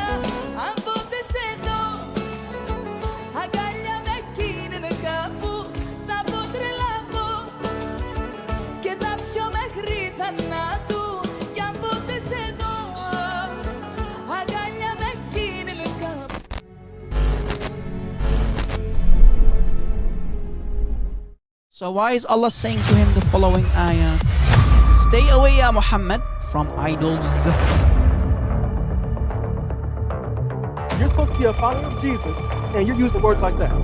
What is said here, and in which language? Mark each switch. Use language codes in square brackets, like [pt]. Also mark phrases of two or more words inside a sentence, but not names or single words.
[el] Αν ποτέ σε δω αγκάλια με εκείνη κάπου, θα πω τρελαθώ και τα πιο μέχρι θανάτου. Κι αν ποτέ σε δω αγκάλια με εκείνη κάπου. [en] So why is Allah saying to him the following ayah? Stay away, Ya Muhammad, from idols. You're supposed to be a follower of Jesus, and you're using words like that.